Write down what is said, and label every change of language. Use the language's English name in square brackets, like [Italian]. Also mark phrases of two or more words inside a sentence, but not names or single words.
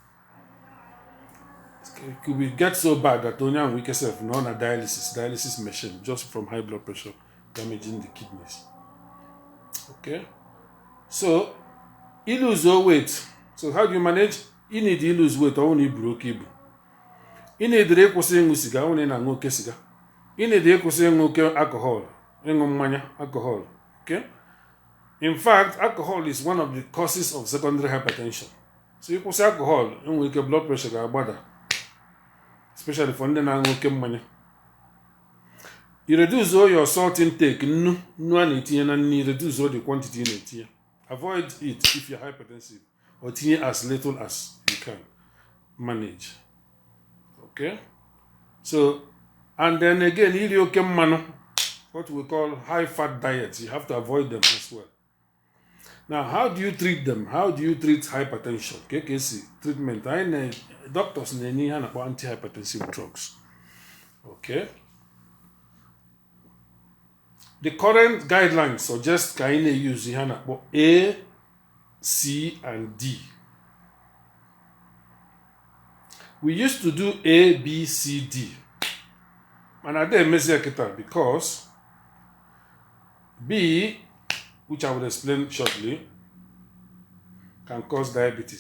[English] It could get so bad that only we can have dialysis machine just from high blood pressure damaging the kidneys. Okay, so you lose your weight. So how do you manage? You need to lose weight or only broke. [Igbo] ị na-edere kwụsị ịṅụ siga onye na-aṅụ oke siga, ị na-edere kwụsị ịṅụ oke alcohol, ịṅụ mmanya alcohol. [English] Okay, in fact alcohol is one of the causes of secondary hypertension. [Igbo] So ịkwụsị alcohol enwere ike [English] blood pressure [Igbo] ga-agbada, [English] especially for [Igbo] ndị na-aṅụ oke mmanya. [English] You reduce all your salt intake, [Igbo] nnu a na-etinye na nri, [English] reduce all the quantity you na-etinye. Avoid it if you're hypertensive, or tinye as little as you can manage. Okay, so and then again, [Igbo] iri oke mmanụ, [English] what we call high fat diets, you have to avoid them as well. Now, how do you treat them? How do you treat hypertension? KKC treatment. Doctors [Igbo] na-enye ihe na-akpọ [English] antihypertensive drugs. Okay. The current guidelines suggest [Igbo] ka anyị na-use ihe na-akpọ [English] A, C, and D. We used to do A, B, C, D. And I didn't mess it because B, which I will explain shortly, can cause diabetes.